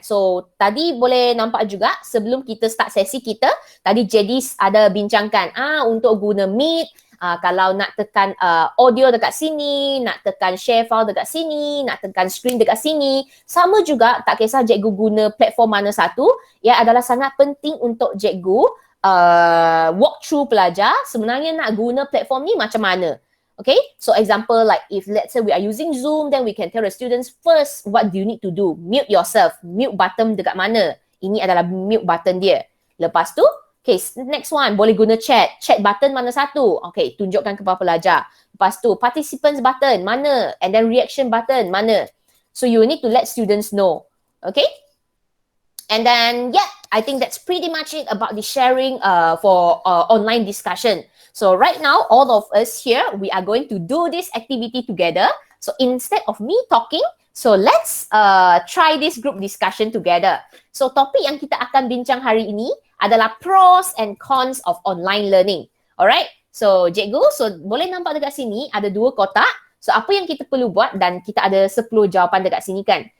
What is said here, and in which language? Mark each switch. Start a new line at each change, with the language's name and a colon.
Malay: So, tadi boleh nampak juga sebelum kita start sesi kita, tadi Jadis ada bincangkan, untuk guna Meet, kalau nak tekan audio dekat sini, nak tekan share file dekat sini, nak tekan screen dekat sini, sama juga tak kisah cikgu guna platform mana satu, ia adalah sangat penting untuk cikgu
English: walk through
Malay: pelajar sebenarnya nak guna platform ni macam mana.
English: Okay, so example like if let's say we are using Zoom, then we can tell the students first what do you need to do. Mute yourself. Mute button
Malay: dekat mana? Ini adalah mute button dia. Lepas tu,
English: okay, next one,
Malay: boleh guna chat. Chat button mana satu? Okay, tunjukkan kepada pelajar. Lepas tu,
English: participants button mana? And then reaction button mana? So you need to let students know. Okay? And then, yeah, I think that's pretty much it about the sharing for online discussion. So right now, all of us here, we are going to do this activity together. So instead of me talking, so let's try this group discussion together.
Malay: So topik yang kita akan bincang hari ini adalah
English: pros and cons of online learning. Alright?
Malay: So cikgu, so boleh nampak dekat sini ada 2 kotak. So apa yang kita perlu buat dan kita ada 10 jawapan dekat sini kan.